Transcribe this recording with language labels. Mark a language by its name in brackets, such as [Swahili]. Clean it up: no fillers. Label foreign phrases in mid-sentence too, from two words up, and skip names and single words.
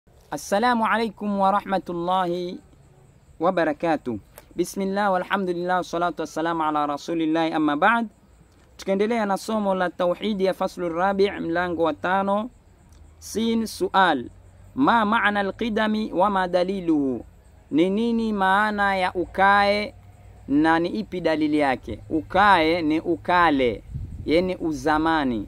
[Arabic] السلام عليكم ورحمة الله وبركاته. بسم الله والحمد لله والصلاة والسلام على رسول الله أما بعد. [Swahili] Tukaendelea na somo la tauhidi ya [Arabic] الفصل الرابع' [Swahili] mlango wa 5. [Arabic] س سؤال. ما معنى القدم وما دليله? [Swahili] Ni nini maana ya ukae na ni ipi dalili yake? Ukae ni ukale, yani uzamani.